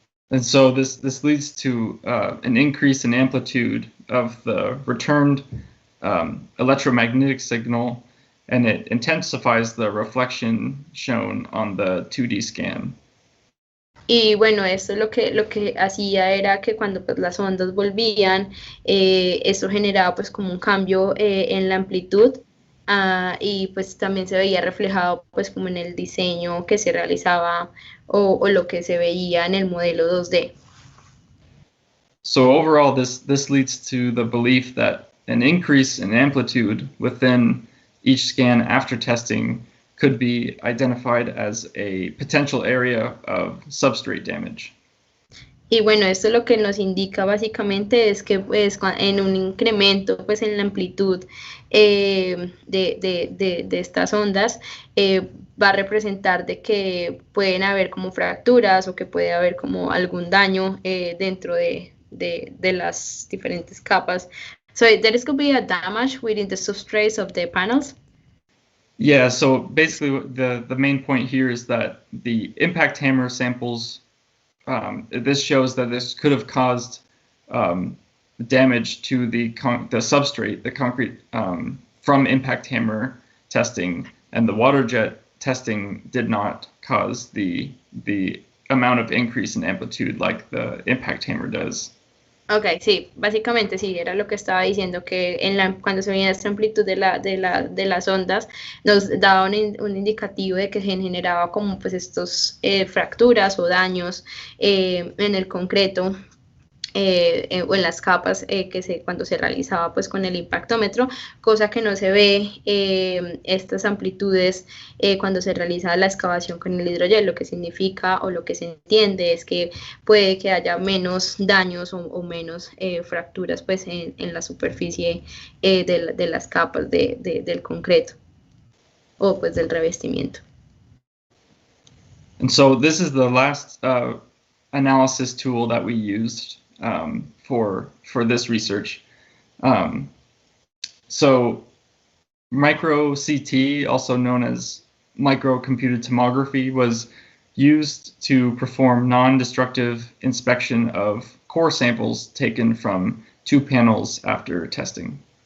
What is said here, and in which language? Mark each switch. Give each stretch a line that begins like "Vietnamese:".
English: And so this leads to an increase in amplitude of the returned electromagnetic signal, and it intensifies the reflection shown on the 2D scan.
Spanish: Y bueno, esto lo que hacía era que cuando pues, las ondas volvían, esto generaba pues como un cambio en la amplitud y pues también se veía reflejado pues como en el diseño que se realizaba o lo que se veía en el modelo 2D.
English: So overall, this leads to the belief that an increase in amplitude within each scan after testing could be identified as a potential area of substrate damage.
Spanish: Y bueno, esto lo que nos indica básicamente es que pues en un incremento pues en la amplitud de estas ondas va a representar de que pueden haber como fracturas o que puede haber como algún daño dentro de las diferentes capas.
English: So there is going to be a damage within the substrates of the panels. Yeah, so basically the main point here is that the impact hammer samples, this shows that this could have caused damage to the substrate, the concrete, from impact hammer testing, and the Waterjet testing did not cause the amount of increase in amplitude like the impact hammer does.
Spanish: Ok, sí, básicamente sí, era lo que estaba diciendo, que cuando se veía esta amplitud de las ondas, nos daba un indicativo de que se generaba como pues estos fracturas o daños en el concreto o en las capas cuando se realizaba pues con el impactómetro, cosa que no se ve estas amplitudes cuando se realiza la excavación con el hidrogel. Lo que significa o lo que se entiende es que puede que haya menos daños o menos fracturas pues en la superficie de las capas del concreto o pues del revestimiento.
English: And so this is the last analysis tool that we used for this research. So micro CT, also known as microcomputed tomography, was used to perform non-destructive inspection of core samples taken from 2 panels after testing.